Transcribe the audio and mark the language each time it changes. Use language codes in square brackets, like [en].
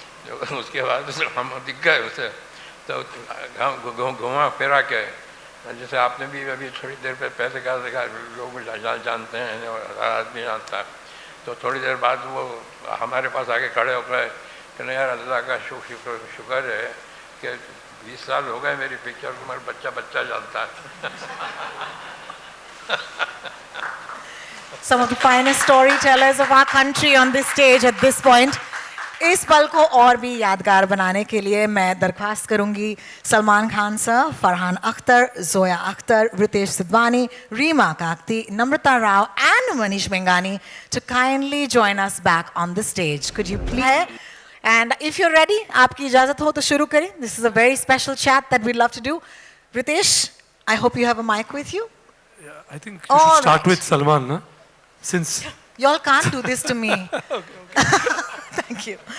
[hi] तो उसके बाद हम दिख गए उसे, तो घुमा फिरा के, जैसे आपने भी अभी थोड़ी देर पहले कहा देखा लोग जानते हैं और हर आदमी जानता है। तो थोड़ी देर बाद वो हमारे पास आके खड़े हो गए कि नहीं यार अल्लाह का शुक्र है कि 20 साल हो गए मेरी पिक्चर को, हमारा बच्चा जानता है। [en] Some of the finest storytellers of our country on this stage at this point. [hi] इस पल को और भी यादगार बनाने के लिए मैं दरख्वास्त करूंगी Salman Khan sir, Farhan Akhtar, Zoya Akhtar, Ritesh Sidhwani, Reema Kakati, Namrata Rao and Manish Mengani [en] to kindly join us back on the stage. Could you please? And if you're ready, [hi] आपकी इजाज़त हो तो शुरू करें. [en] This is a very special chat that we'd love to do. Ritesh, I hope you have a mic with you. I think you All should start right. with Salman, na? Since Y'all can't do this to me. Thank you.